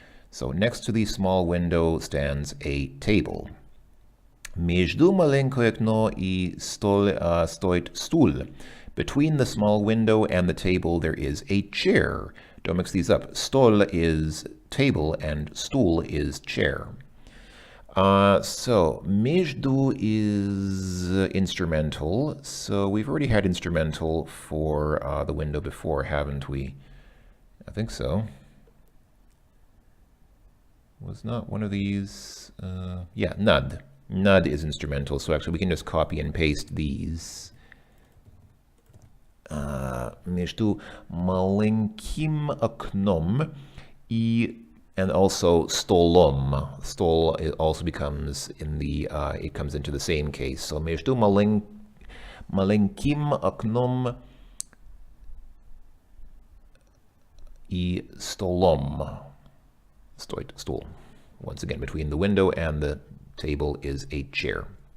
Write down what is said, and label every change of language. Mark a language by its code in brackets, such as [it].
[en] So next to the small window stands a table. [ru] Между маленькое окно и стол стоит стул. [en] Between the small window and the table there is a chair. Don't mix these up. Stol is table and stool is chair. So между is instrumental. So we've already had instrumental for the window before, haven't we? I think so. Was not one of these, yeah, nud. Nud is instrumental, so actually we can just copy and paste these. [ru] Между маленьким окном и, [en] and also [ru] stolom. [en] Stol it also becomes in the, it comes into the same case. [ru] So между маленьким окном и stolom. [en] Stool. Once again, between the window and the table is a chair.